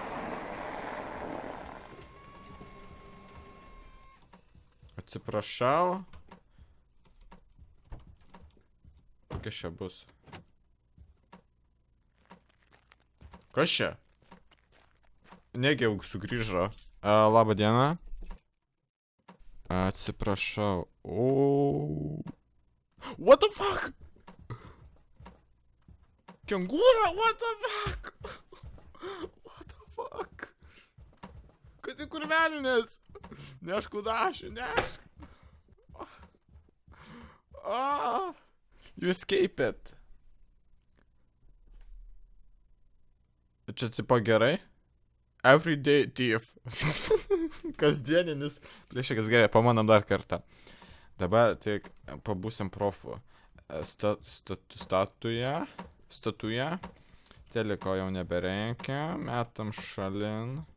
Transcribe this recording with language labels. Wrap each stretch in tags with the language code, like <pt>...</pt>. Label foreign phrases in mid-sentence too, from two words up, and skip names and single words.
<lt>Atsiprašau. Kas čia bus? Kas čia? Negi jau sugrįžo. Labą dieną. Atsiprašau.</lt> <en>What the fuck? Kengūra, what the fuck? What the fuck?</en> <lt>Kad į kur velnės? Nešk kudašių, nešk.</lt> <en>You escape it.</en> <lt>Čia tipo gerai?</lt> <en>Everyday thief.</en> <lt>Kasdieninis plėšikas, gerai, pamanam dar kartą. Dabar tik pabūsim profu. Statuja. Teliko jau nebereikia.</lt>